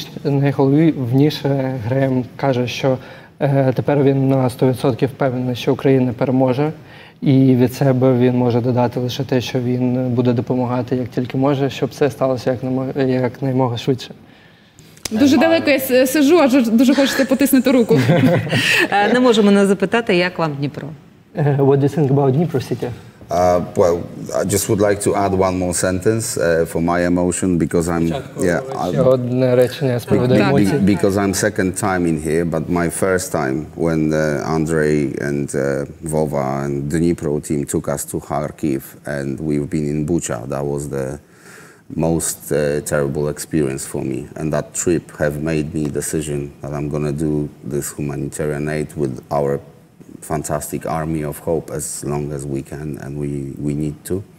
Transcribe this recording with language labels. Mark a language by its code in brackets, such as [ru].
[uk] Найголовніше Грем каже, що тепер він на 100% впевнений, що Україна переможе. І від себе він може додати лише те, що він буде допомагати як тільки може, щоб це сталося якнаймога швидше. Дуже далеко я сиджу, аж дуже хочеться потиснути руку. Не можемо не запитати, як вам Дніпро? [en] What do you think about Dnipro city? Well, I just would like to add one more sentence for my emotion because [uk] Ще одне речення з приводу емоцій. [en] because I'm second time in here, but my first time when Andrei and Vova and Dnipro team took us to Kharkiv and we've been in Bucha. That was the most terrible experience for me, and that trip have made me decision that I'm gonna do this humanitarian aid with our fantastic army of hope as long as we can, and we need to.